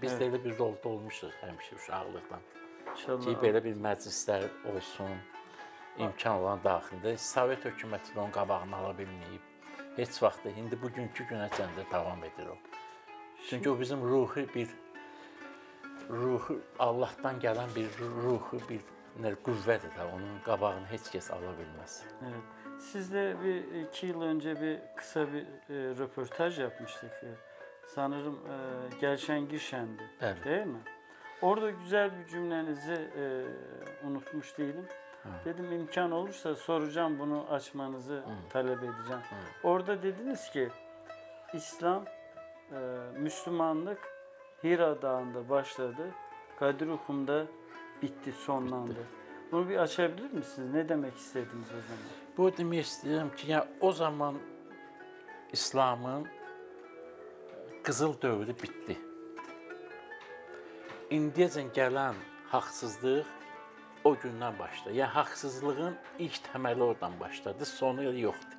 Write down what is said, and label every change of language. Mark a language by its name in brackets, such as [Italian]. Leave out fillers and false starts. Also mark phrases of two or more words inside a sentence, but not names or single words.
[Azerbaijani] Biz də elə bir rolda olmuşuq həmişə uşaqlıqdan. Ki, belə bir məclislər olsun, imkan olan daxilində. Sovet hökuməti onun qabağını ala bilməyib. Heç vaxt da, indi bugünkü günəcən də davam edir o. Çünki o bizim ruhu Allahdan gələn bir ruhu, bir qüvvədir də, onun qabağını heç kəs ala bilməz. [Turkish] Evet. Sizle 2 yıl önce kısa bir röportaj yapmıştık. Sanırım Gelşen Girşen'di, Evet. Değil mi? Orada güzel bir cümlenizi unutmuş değilim. Dedim imkan olursa soracağım, bunu açmanızı talep edeceğim. Orada dediniz ki İslam, Müslümanlık Hira Dağı'nda başladı, Kadir-i bitti, sonlandı. Bunu bir açabilir misiniz? Ne demek istediniz o zaman? [Azerbaijani] Bu demək istəyirəm ki, yəni, o zaman İslamın qızıl dövrü bitdi. İndiyəcən gələn haqsızlıq o gündən başladı. Yəni, haqsızlığın ilk təməli oradan başladı, sonu yoxdur.